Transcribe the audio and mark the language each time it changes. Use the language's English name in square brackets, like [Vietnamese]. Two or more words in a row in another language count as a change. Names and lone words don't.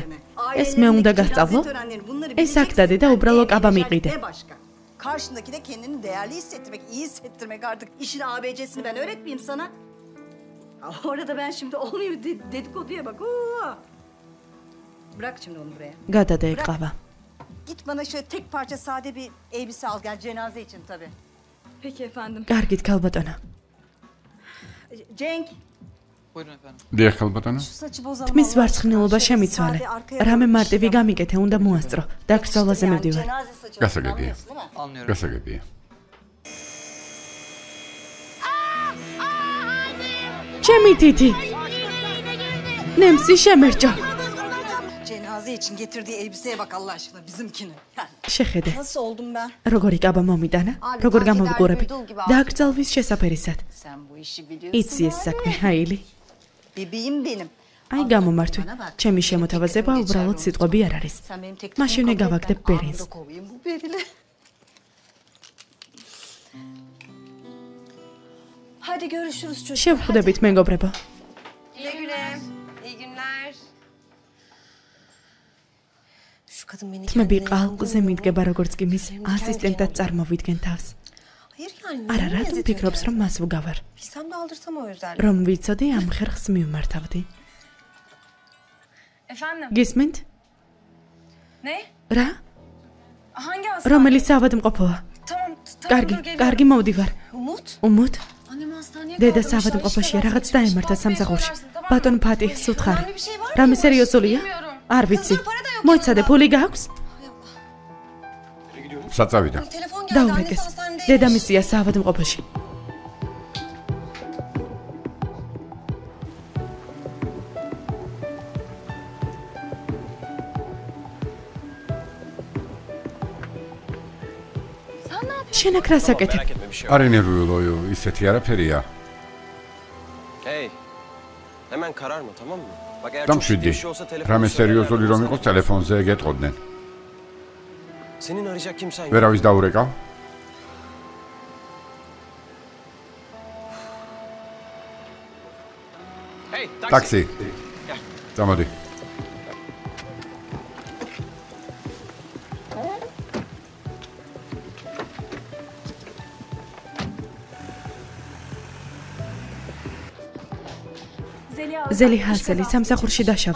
[Georgian] ეს მე უნდა გასწავლო? ეს აქ დადე და უბრალო კაბა მიყიდე. [Turkish] Karşındakine kendini değerli hissettirmek, iyi hissettirmek artık işin ABC'sini ben öğretmeyeyim sana. Orada ben şimdi olmayayım dedikoduya bak. Bırak şimdi onu buraya. [Georgian] გადადე ყავა. [Turkish] Git bana şöyle tek parça sade bir elbise al gel cenaze için tabii. Peki efendim. [Georgian] კარგით ქალბატონო. [Turkish] Cenk. Buyurun efendim. [Georgian] დიახ ქალბატონო. [Turkish] Şu saçı bozalım. [Georgian] თმის ვარცხნილობა შემიცვალე. რამე მარტივი გამიკეთე, უნდა მოასწრო. დაკრძალვაზე მივდივარ. გასაგებია. [Turkish] Anlıyorum. [Georgian] გასაგებია. ჩემი დიდი. ნემსი შემერჯა. [Turkish] Cenaze için getirdiği elbiseye bak Allah aşkına bizimkini. Yani. [Georgian] შეხედე. [Turkish] Nasıl oldum ben? [Georgian] როგორი კაბა მომიტანა? როგორ გამოვიყურები? დაკრძალვის შესაფერისად. [Turkish] Sen bu işi biliyorsun. [Georgian] იცი ეს საქმე, ჰაილი. [Turkish] Bebeğim benim. [Georgian] აი გამომართვი. ჩემი შემოთავაზება უბრალოდ სიტყვები არ არის. [Turkish] Sen benim tek [Georgian] მაშინვე გავაგდებ ბერინს. [Turkish] Bu Beril'i. Hadi görüşürüz çocuklar. [Georgian] შევხვდებით მეგობრებო. [Turkish] Güle güle. İyi günler. Şu kadın beni [Georgian] თმები [Turkish] kendine [Georgian] ყალყზე მიდგება როგორც კი მის ასისტენტად წარმოვიდგენ თავს. [Turkish] Hayır yani. [Georgian] არა რატომ ფიქრობს რომ მას ვგავარ? [Turkish] Bilsem de aldırsam o yüzden. [Georgian] რომ ვიცოდი ამ ხერხს მივმართავდი. [Turkish] Efendim? [Georgian] გისმენთ? [Turkish] Ne? [Georgian] რა? [Turkish] Hangi hastane? [Georgian] რომელი საავადმყოფოა? [Turkish] Tamam, [Georgian] კარგი, [Turkish] dur geliyorum. [Georgian] კარგი მოვდივარ. Umut. უმუთ? [Turkish] Annem hastaneye [Georgian] დედა [Turkish] kaldırmışlar, [Georgian] საავადმყოფოშია, [Turkish] işte [Georgian] რაღაც [Turkish] ben [Georgian] დაემართა [Turkish] bakmaya [Georgian] სამსახურში. [Turkish] söylersin, tamam mı? [Georgian] ბატონ ფატი, სუთხარი. [Turkish] Önemli bir şey var mı? [Georgian] რამე სერიოზულია? [Turkish] Bilmiyorum. [Georgian] არ ვიცი. [Turkish] para da yok [Georgian] მოიცადე, [Turkish] yanında. [Georgian] ფული გაქვს? საწავიდა. [Turkish] Telefon geldi. [Georgian] დაურეკეს. [Turkish] Annesi hastanedeymiş. [Georgian] დედამისია საავადმყოფოში. შენ აქ რას აკეთებ? [Turkish] Merak etme bir şey yok. [Georgian] არ ენერვიულო, ისეთი არაფერია. [Turkish] Hey. Hemen kararma tamam mı? Bak eğer çok ciddi [Georgian] დამშვიდი. [Turkish] bir şey olsa telefonu [Georgian] რამე [Turkish] söyle, [Georgian] სერიოზული [Turkish] ben [Georgian] რომ [Turkish] sana [Georgian] იყოს, [Turkish] konuşurum. [Georgian] ტელეფონზე გეტყოდნენ. [Turkish] Senin arayacak kimsen yok. [Georgian] ვერავის დაურეკავ? Hey, ტაქსი. წამოდი. ზელი ჰასელი სამსახურში დაშავდა.